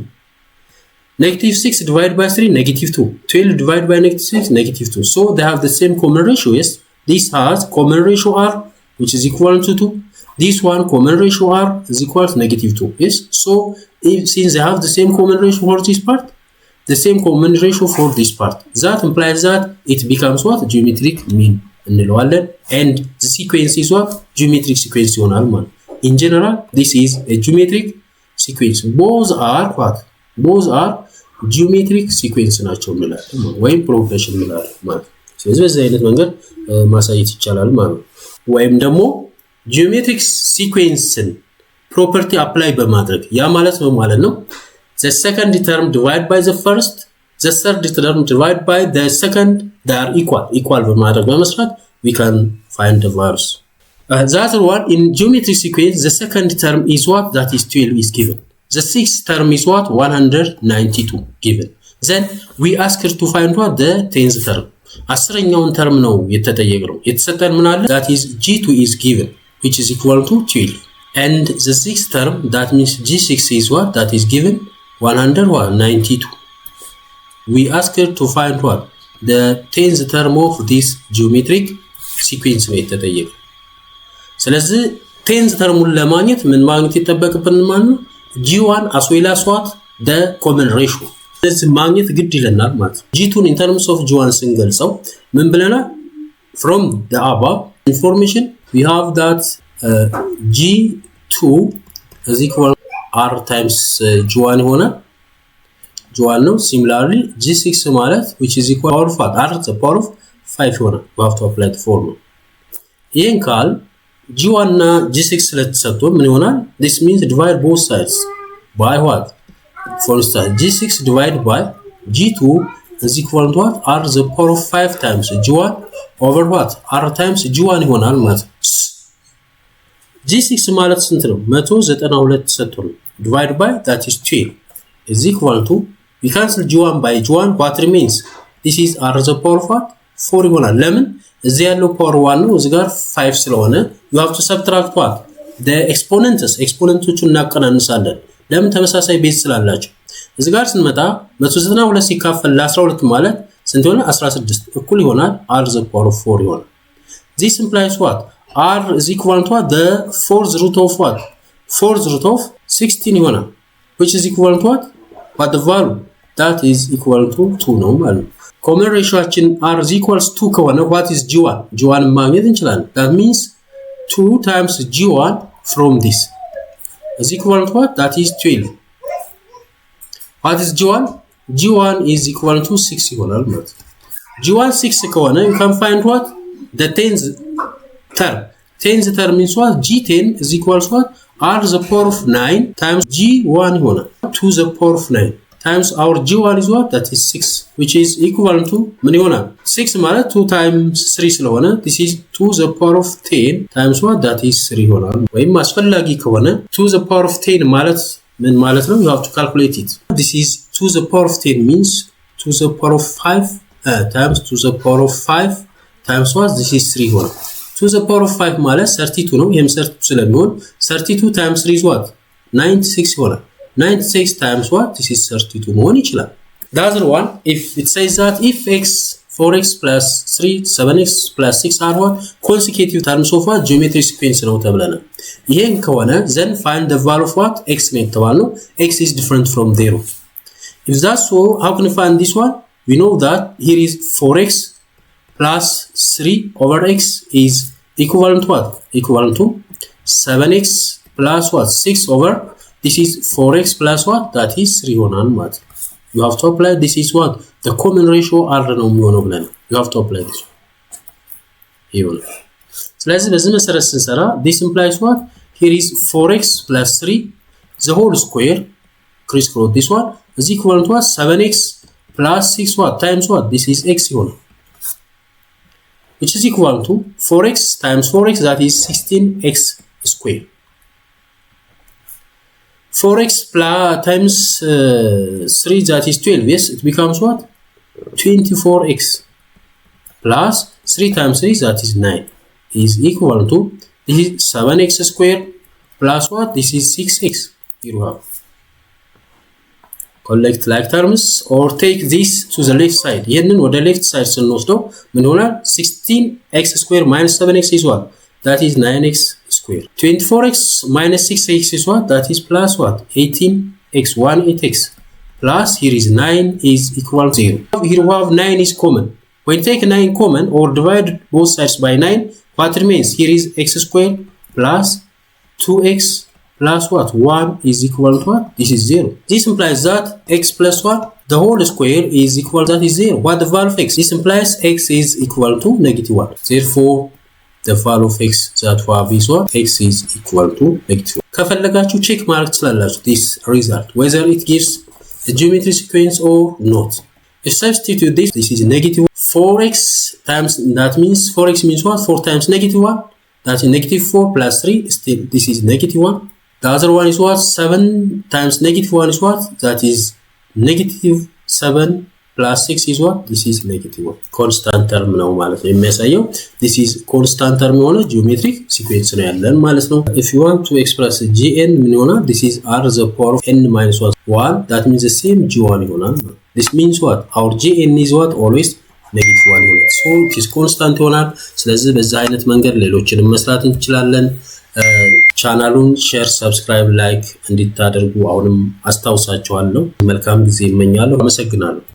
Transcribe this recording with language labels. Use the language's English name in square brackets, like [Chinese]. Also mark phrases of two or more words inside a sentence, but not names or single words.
[English] negative 6 divided by 3 negative 2 12 divided by negative 6 negative 2 so they have the same common ratio yes this has common ratio r which is equal to 2 this one common ratio r is equal to negative 2 yes so since they have the same common ratio for this part the same common ratio for this part that implies that it becomes what geometric mean እንለዋለን and the sequence is what geometric sequence [Amharic] ይሆናል ማለት [English] in general this is a geometric sequence both are what both are geometric sequence [Amharic] ናቸው እንላለን ወይም progression እንላለን ማለት ስለዚህ በዚህ አይነት መንገድ ማሳየት ይቻላል ማለት ወይም ደግሞ [English] geometric sequence property apply [Amharic] በማድረግ ያ ማለት ነው ማለት [English] ነው the second term divided by the first the third term divided by the second they are equal [Amharic] በማድረግ በመስራት [English] we can find the values the other one in geometric sequence the second term is what that is 12 is given the sixth term is what 192 given then we ask her to find what the 10th term [Amharic] አስረኛውን term ነው የተጠየቀው የተሰጠን ምን አለ [English] that is g2 is given which is equal to 12 and the sixth term that means g6 is what that is given 192 we ask her to find what the 10th term of this geometric sequence [Amharic] ነው የተጠየቀው ስለዚህ [English] 10th term [Amharic] ለማግኘት ምን ማግኘት ይተበቅብን ማለት ነው [English] g1 as well as what the common ratio [Amharic] ስለዚህ ማግኘት ግድ ይለናል ማለት ነው [English] g2 in terms of g1 [Amharic] ስንገልጸው ምን ብለናል [English] from the above information we have that g2 is equal r times g1 ይሆናል g1 ነው similarly g6 ማለት which is equal to what r to the power of 5 ይሆናል we have to apply the formula [Amharic] ይሄን ካል g1 እና g6 ስለተሰጡ ምን ይሆናል [English] this means divide both sides by what for instance g6 divided by g2 is equal to what r to the power of 5 times g1 over what r times g1 [Amharic] ይሆናል ማለት [English] g6 [Amharic] ማለት ስንት ነው [English] 192 ተሰጥቷል divided by that is 12 is equal to we cancel g1 by g1 what remains this is r to the power of what 4 [Amharic] ይሆናል ለምን እዚህ ያለው [English] power 1 ነው [Amharic] እዚህ ጋር 5 ስለሆነ [English] you have to subtract what the [Amharic] exponentoቹን እናቀናንሳለን ለምን ተመሳሳይ ቤዝ ስላላቸው እዚህ ጋር ስንመጣ 192 ሲካፈል ለ12 ማለት ስንት ይሆናል 16 እኩል ይሆናል [English] r to the power of 4 ይሆናል this implies what r is equal to what the fourth root of what fourth root of 16 ይሆናል which is equal to what the value that is equal to 2 [Amharic] ነው ማለት ነው [English] common ratioችን r is equals 2 ከሆነ what is g1 [Amharic] ማግኘት እንችላለን [English] that means 2 times g1 from this is equal to what that is 12 what is g1 is equal to 6 [Amharic] ይሆናል ማለት ነው [English] g1 6 ከሆነ you can find what the 10th term means what g10 is equal to what r to the power of 9 times g1 ይሆናል to the power of 9 times our g1 is what that is 6 which is equal to [Amharic] ምን ይሆናል [English] 6 ማለት 2 times 3 ስለሆነ this is to the power of 10 times what that is 3 [Amharic] ይሆናል ወይም አስፈላጊ ከሆነ [English] to the power of 10 [Amharic] ማለት ምን ማለት [English] ነው you have to calculate it this is to the power of 10 means to the power of 5 times to the power of 5 times what this is 3 ይሆናል to the power of 5 [Amharic] ማለት 32 ነው ይሄም 32 ስለሚሆን [English] 32 times 3 is what 96 ይሆናል 96 times what this is 32 [Amharic] መሆን ይችላል [English] the other one if it says that if x 4x plus 3 7x plus 6 are what consecutive terms of what geometric sequence [Amharic] ነው ተብለናል ይሄን ከሆነ [English] then find the value of what x [Amharic] ነው የተባለው [English] x is different from 0 if that's so how can we find this one we know that here is 4x plus 3 over x is equivalent to what equivalent to 7x plus what 6 over this is 4x plus what that is 3 [Amharic] ይሆናል ማለት [English] you have to apply this is what the common ratio r [Amharic] ነው የሚሆነው ብለን [English] you have to apply this [Amharic] ይሆናል ስለዚህ በዚህ መሰረት ስንሰራ [English] this implies what here is 4x plus 3 the whole square crisscross this one is equal to what 7x plus 6 what times what this is x ይሆናል which is equal to 4x times 4x that is 16x square 4x plus times 3 that is 12 yes it becomes what 24x plus 3 times 3 that is 9 is equal to this is 7x square plus what this is 6x here we have collect like terms or take this to the left side [Amharic] ይሄንን ወደ [English] left side [Amharic] ስንወስደው ምን ይሆናል [English] 16x square minus 7x is what that is 9x square 24x minus 6x is what that is plus what 18x 18x plus here is 9 is equal to 0 here we have 9 is common when take 9 common or divide both sides by 9 what remains here is x square plus 2x plus what 1 is equal to what this is 0 this implies that x plus what the whole square is equal to that is 0 what the value of x this implies x is equal to -1 therefore the value of x that we have is what x is equal to -1 [Amharic] ከፈለጋችሁ ቼክ ማድረግ ትችላላችሁ [English] this result whether it gives a geometric sequence or not if substitute this is -4x times that means 4x means what 4 times -1 that is -4 plus 3 still this is -1 the other one is what 7 times -1 is what that is -7 plus 6 is what this is -1 constant term [Amharic] ነው ማለት ነው የሚያሳየው [English] this is constant term [Amharic] የሆነ geometric sequence ነው ያለን ማለት ነው [English] if you want to express gn [Amharic] ምን ይሆናል [English] this is r the power of n minus 1 that means the same g1 [Amharic] ይሆናል [English] this means what our gn is what always -1 [Amharic] ይሆናል [English] so it is constant [Amharic] ይሆናል ስለዚህ በዛ አይነት መንገድ ሌሎችንም መስራት እንችላለን ቻናሉን ሼር ሰብስክራይብ ላይክ እንድታደርጉ አሁንም አስተዋውሳችኋለሁ መልካም ጊዜ እመኛለሁ አመሰግናለሁ